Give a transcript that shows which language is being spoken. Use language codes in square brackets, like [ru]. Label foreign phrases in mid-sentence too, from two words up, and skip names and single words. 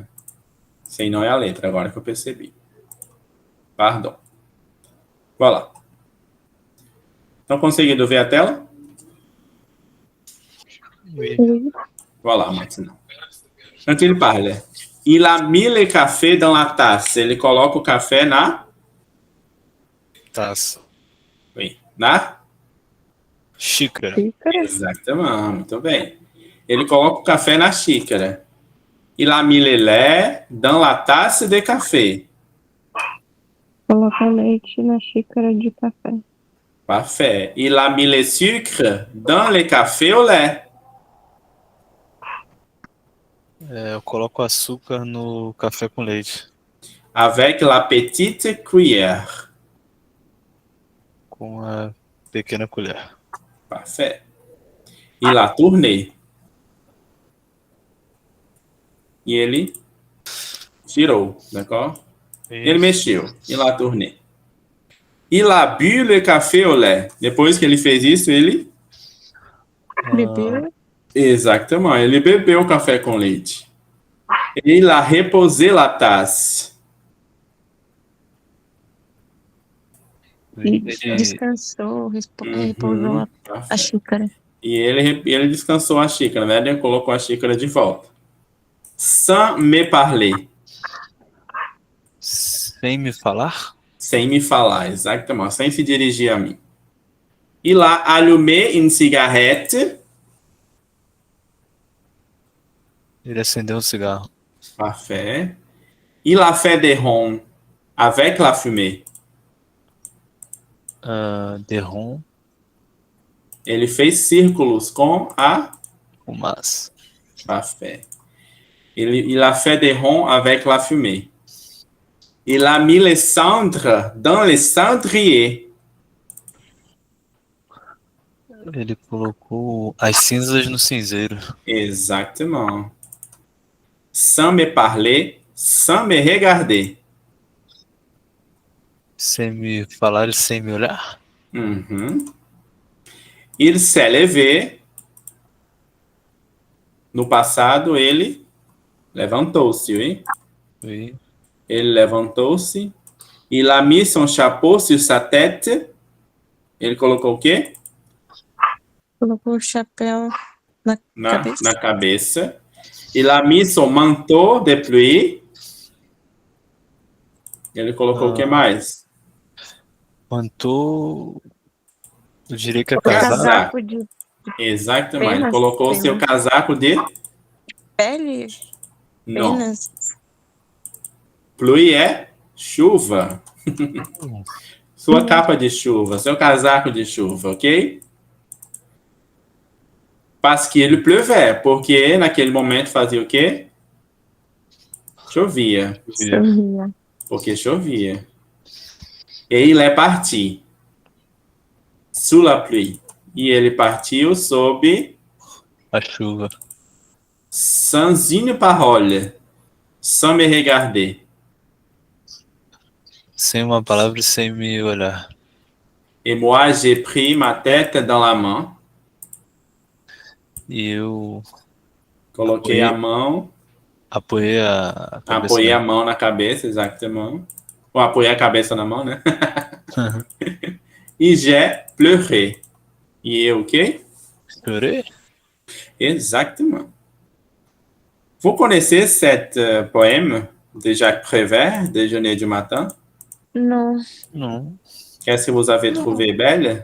[pt] Sei não é a letra, agora que eu percebi. [fr] Pardon. Voilà. [pt] Estão conseguindo ver a tela? [fr] Oui. Voilà, maintenant. Quand il parle, il a mis le café dans la tasse. [pt] Ele coloca o café na... Taça. Oui. Na? Xícara. Xícara. Exatamente, muito bem. Ele coloca o café na xícara. [fr] Il a mis le lait dans la tasse de café. [pt] Coloca leite na xícara de café. [fr] Parfait. Il a mis le sucre dans le café au lait. [pt] Eu coloco açúcar no café com leite. [fr] Avec la petite cuillère. [pt] Com a pequena colher. [fr] Parfait. Il a tourné. [pt] E ele tirou, d'accord? Ele mexeu. [fr] Il a tourné. Il a bu le café au lait. [pt] Depois que ele fez isso, ele... Bebeu. Exatamente. Ele bebeu o café com leite. [fr] Il a reposé la tasse. [pt] E descansou, repousou a [fr] Parfait. [pt] xícara. E ele descansou a xícara, né? Ele colocou a xícara de volta. [fr] Sans me parler. [pt] Sem me falar? Sem me falar, exatamente. Sem se dirigir a mim. [fr] Il a allumé une cigarette. [pt] Ele acendeu um cigarro. [fr] Parfait. Il a fait des ronds avec la fumée. De ron, [pt] Ele fez círculos com a... fumaça. [fr] Parfait. Il a fait des ronds avec la fumée. Il a mis les cendres dans les cendriers. [pt] Ele colocou as cinzas no cinzeiro. [fr] Exactement. Sans me parler, sans me regarder. [pt] Sem me falar e sem me olhar. Uhum. [fr] Il s'est levé. [pt] No passado, ele levantou-se, hein? E Ele levantou-se. Il a mis son chapeau sur sa tête. Ele colocou o quê? Colocou o chapéu na cabeça. Na cabeça. Il a mis son manteau de pluie. Ele colocou o que mais? Mantou. Eu diria que é O casaco. casaco de Exatamente. Ele Penas, colocou o seu penas. casaco de... pele, Não. penas. Pluie é chuva. Sua capa de chuva, seu casaco de chuva, ok? [fr] Parce qu'il pleuvait, [pt] porque naquele momento fazia o quê? Chovia. Sorria. Porque chovia. [fr] Et il est parti sous la pluie. [pt] E ele partiu sob A chuva. [fr] sans une parole, sans me regarder. [pt] Sem uma palavra e sem me olhar. [fr] Et moi, j'ai pris ma tête dans la main. [pt] E eu Coloquei a mão, apoiei a cabeça. apoiei a mão na cabeça, exatamente. Ou apoiei a cabeça na mão, né? [fr] E j'ai pleuré. [pt] E eu o quê? Chorei? [fr] Exactement. Vous connaissez cet poème de Jacques Prévert, Déjeuner du matin? [pt] Não. Não. [fr] Qu'est-ce que vous avez trouvé belle?